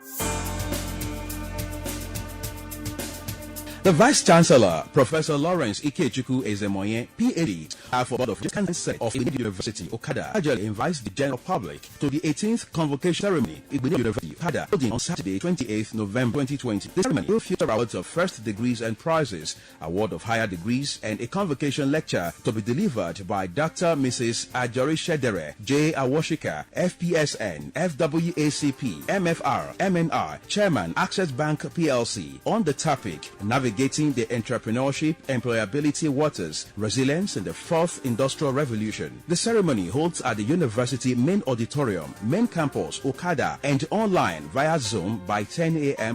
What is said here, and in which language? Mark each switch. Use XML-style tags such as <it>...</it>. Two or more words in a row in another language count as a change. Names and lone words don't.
<en>The Vice-Chancellor, Professor Lawrence Ikechukwu Ezemoye, PhD, for Board of Justice of Igbinedi University, Okada, cordially invites the general public to the 18th convocation ceremony, Igbinedi University, Okada, holding on Saturday, 28th November 2020. The ceremony will feature awards of first degrees and prizes, award of higher degrees, and a convocation lecture to be delivered by Dr. Mrs. Ajori Shedere, J. Awoshika, FPSN, FWACP, MFR, MNR, Chairman, Access Bank PLC, on the topic, Navigating the Entrepreneurship, Employability Waters, Resilience in the Fourth Industrial Revolution. The ceremony holds at the University Main Auditorium, Main Campus, Okada, and online via Zoom by 10 a.m.</en>